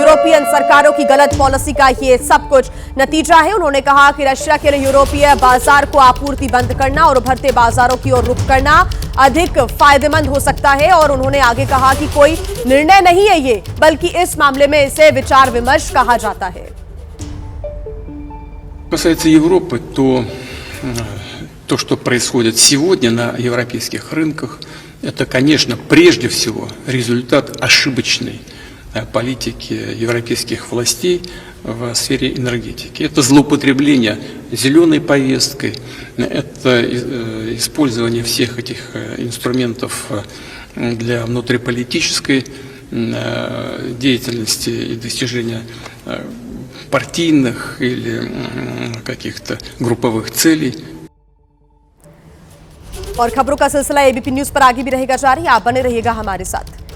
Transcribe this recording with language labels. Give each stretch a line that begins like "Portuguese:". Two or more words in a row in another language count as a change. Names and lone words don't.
Hindi: यूरोपियन सरकारों की गलत पॉलिसी का ये सब कुछ नतीजा है। उन्होंने कहा कि रशिया के लिए यूरोपीय बाजार को आपूर्ति बंद करना और उभरते बाजारों की ओर रुख करना अधिक फायदेमंद हो सकता है। और उन्होंने आगे कहा कि कोई निर्णय नहीं है ये, बल्कि इस मामले में इसे विचार विमर्श कहा जाता है।
Russian: Касается Европы, то, что происходит сегодня на европейских рынках, это, конечно, прежде всего результат ошибочной политики европейских властей в сфере энергетики. Это злоупотребление зеленой повесткой, это использование всех этих инструментов для внутриполитической деятельности и достижения партийных или каких-то групповых целей.
Hindi: और खबरों का सिलसिला एबीपी न्यूज पर आगे भी रहेगा जारी। आप बने रहिएगा हमारे साथ।